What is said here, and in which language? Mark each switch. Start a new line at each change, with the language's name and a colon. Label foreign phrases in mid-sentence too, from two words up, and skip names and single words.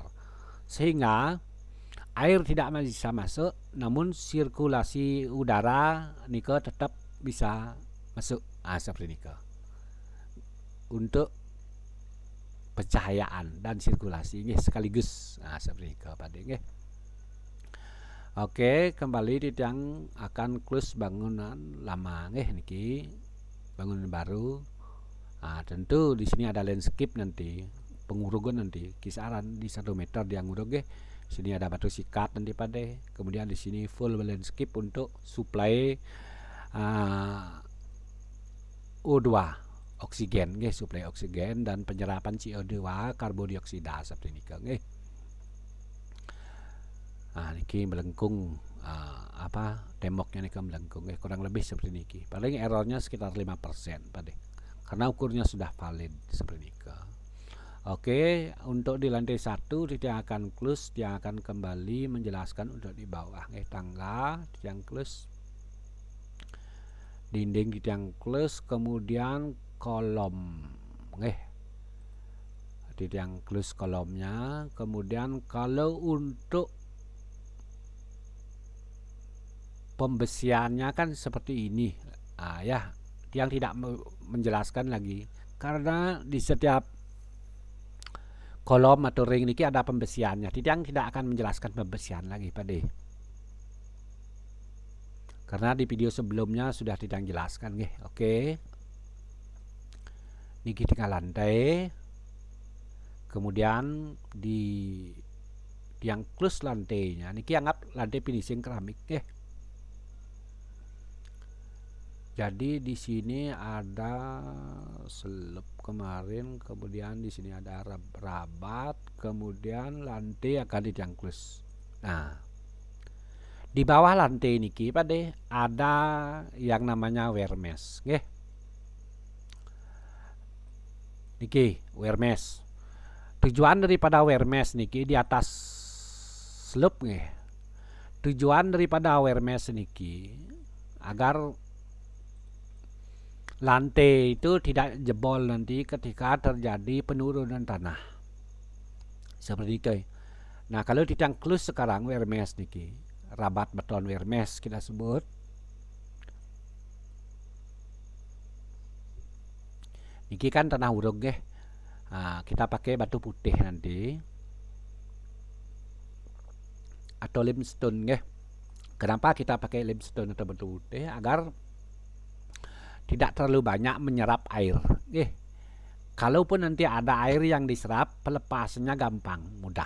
Indonesian: Sehingga air tidak bisa masuk, namun sirkulasi udara niko tetap bisa masuk. Seperti niko. Untuk pencahayaan dan sirkulasi nggih sekaligus. Seperti niko Pade nggih. Oke, kembali di tiang akan close bangunan lama nggih niki. Bangunan baru. Tentu di sini ada landscape nanti, pengurugan nanti kisaran di 1 meter dia ngurug nggih. Sini ada batu sikat nanti Pade. Kemudian di sini full landscape untuk supply O2, oksigen nggih, suplai oksigen dan penyerapan CO2 karbon dioksida seperti ini nggih. Niki melengkung temboknya niki melengkung nggih, kurang lebih seperti niki. Paling errornya sekitar 5% Pade. Karena ukurnya sudah valid seperti niki. Oke, untuk di lantai 1 dia akan close, dia akan kembali menjelaskan untuk di bawah nggih, tangga yang close, dinding di tiang close, kemudian kolom nggih. Di tiang close kolomnya. Kemudian kalau untuk pembesiannya kan seperti ini. Ya, yang tidak menjelaskan lagi karena di setiap kolom atau ring niki ada pembesiannya. Yang tidak akan menjelaskan pembesian lagi Pade. Karena di video sebelumnya sudah tidak jelaskan nggih. Oke. Niki tinggal lantai. Kemudian di yang close lantainya niki anggap lantai finishing keramik nggih. Jadi di sini ada selop kemarin, kemudian di sini ada rabat, kemudian lantai akan dicangklus. Nah, di bawah lantai niki pade ada yang namanya wermes, nggih. Niki wermes. Tujuan daripada wermes niki di atas selop nggih. Tujuan daripada wermes niki agar lantai itu tidak jebol nanti ketika terjadi penurunan tanah. Seperti itu. Nah, kalau dicangklus sekarang wermes niki, rabat beton wermes kita sebut. Niki kan tanah uruk nggih. Nah, kita pakai batu putih nanti atau limestone nggih. Kenapa kita pakai limestone atau batu putih? Agar tidak terlalu banyak menyerap air. Kalaupun nanti ada air yang diserap, pelepasannya gampang, mudah.